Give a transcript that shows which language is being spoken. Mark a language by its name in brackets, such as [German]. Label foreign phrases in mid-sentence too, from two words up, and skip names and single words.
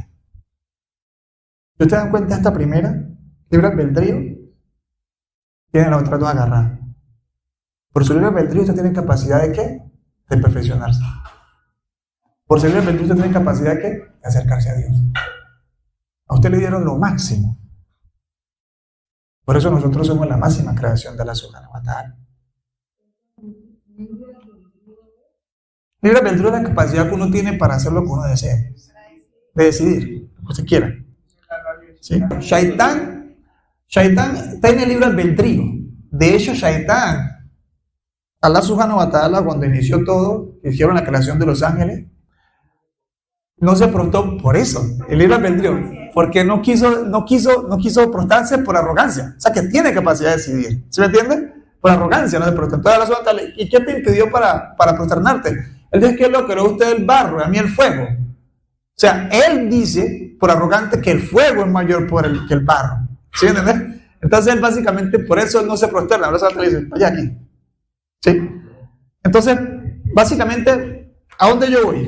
[Spanish] Si ustedes dan cuenta de esta primera, libre albedrío, tiene las otras dos agarradas. Por su libre albedrío usted tiene capacidad de ¿qué? De perfeccionarse. Por su libre albedrío usted tiene capacidad de ¿qué? De acercarse a Dios. A usted le dieron lo máximo. Por eso nosotros somos la máxima creación de Allah [Arabic] سبحانه وتعالى. [Spanish] Libre albedrío es la capacidad que uno tiene para hacer lo que uno desea. De decidir lo que usted quiera. ¿Sí? Shaitán tiene libre albedrío. De hecho, Shaitán, [Arabic] الله سبحانه وتعالى, [Spanish] cuando inició todo, hicieron la creación de los ángeles, no se prostó por eso, el libre albedrío, porque no quiso prostrarse por arrogancia. O sea, que tiene capacidad de decidir. ¿Sí me entiende? Por arrogancia no se prostró. Entonces, [Arabic] الله سبحانه وتعالى, [Spanish] ¿y qué te impidió para prosternarte? Él dice que él lo creó usted el barro, a mí el fuego. O sea, él dice, por arrogante, que el fuego es mayor que el barro. ¿Sí me entiendes? Entonces, él básicamente, por eso él no se prosterna. Ahora se le dice, vaya aquí. ¿Sí? Entonces, básicamente, ¿a dónde yo voy?